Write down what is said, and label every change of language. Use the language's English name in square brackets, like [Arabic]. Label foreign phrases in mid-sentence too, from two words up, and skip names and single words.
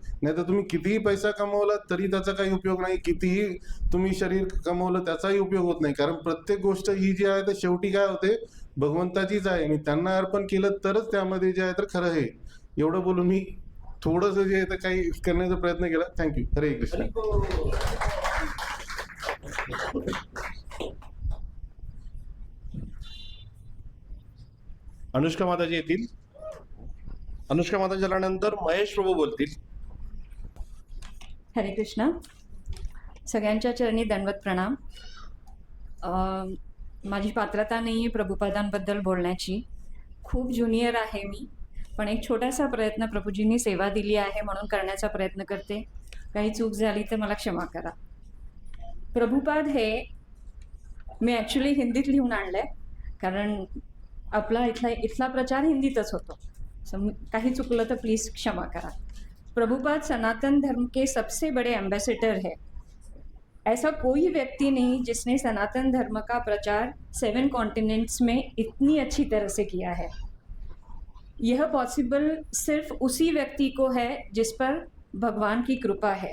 [Marathi] नाही तर तुम्ही कितीही पैसा कमवला तरी त्याचा काही उपयोग नाही, कितीही तुम्ही शरीर कमवलं त्याचाही उपयोग होत नाही. कारण प्रत्येक गोष्ट ही जी आहे ते शेवटी काय होते, भगवंताचीच आहे आणि त्यांना अर्पण केलं तरच त्यामध्ये जे आहे तर खरं आहे. एवढं बोलून मी थोडंसं जे आहे ते काही करण्याचा प्रयत्न केला. [English] thank you. [Marathi] हरे कृष्ण. अनुष्का माताजी येतील. अनुष्का माताजी झाल्यानंतर महेश प्रभू बोलतील. हरे कृष्ण. सगळ्यांच्या चरणी दंडवत प्रणाम. माझी पात्रता नाही आहे प्रभुपादांबद्दल बोलण्याची. खूप ज्युनियर आहे मी, पण एक छोटासा प्रयत्न प्रभूजींनी सेवा दिली आहे म्हणून करण्याचा प्रयत्न करते. काही चूक झाली तर मला क्षमा करा. प्रभुपाद हे मी ॲक्च्युली हिंदीत लिहून आणलं आहे, कारण आपला इथला प्रचार हिंदीतच होतो. काही चुकलं तर प्लीज क्षमा करा. [Hindi] प्रभुपाद सनातन धर्म के सबसे बड़े एम्बेसडर है. ऐसा कोई व्यक्ति नहीं जिसने सनातन धर्म का प्रचार 7 कॉन्टिनेंट्स में इतनी अच्छी तरह से किया है. यह पॉसिबल सिर्फ उसी व्यक्ति को है जिस पर भगवान की कृपा है.